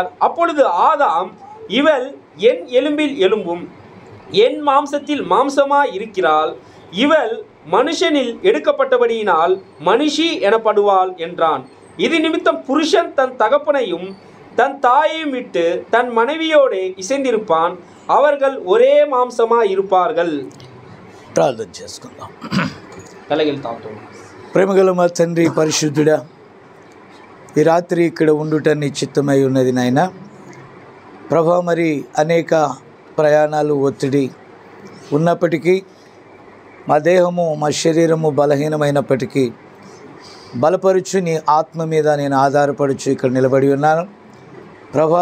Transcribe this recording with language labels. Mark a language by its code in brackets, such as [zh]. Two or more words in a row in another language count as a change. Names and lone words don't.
[ta] அப்பொழுது ஆதாம், இவள் என் எலும்பில் எலும்பும் என் மாம்சத்தில் மாம்சமாய் இருக்கிறாள், இவள் மனுஷனில் எடுக்கப்பட்டபடியினால் மனுஷி எனப்படுவாள் என்றான். இது நிமித்தம் புருஷன் தன் தகப்பனையும் தன் தாயையும் விட்டு தன் மனைவியோடு இசைந்திருப்பான், அவர்கள் ஒரே மாம்சமாய் இருப்பார்கள். [te] ప్రార్థన చేసుకుందాం. [ta] தலைகள் தாழ்த்தும். [te] ప్రేమగల మా తండ్రి పరిశుద్ధుడా, ఈ రాత్రి ఇక్కడ ఉండుట నీ చిత్తమై ఉన్నది నాయన ప్రభా. మరి అనేక ప్రయాణాలు ఒత్తిడి ఉన్నప్పటికీ మా దేహము మా శరీరము బలహీనమైనప్పటికీ బలపరుచు నీ ఆత్మ మీద నేను ఆధారపడుచు ఇక్కడ నిలబడి ఉన్నాను ప్రభా.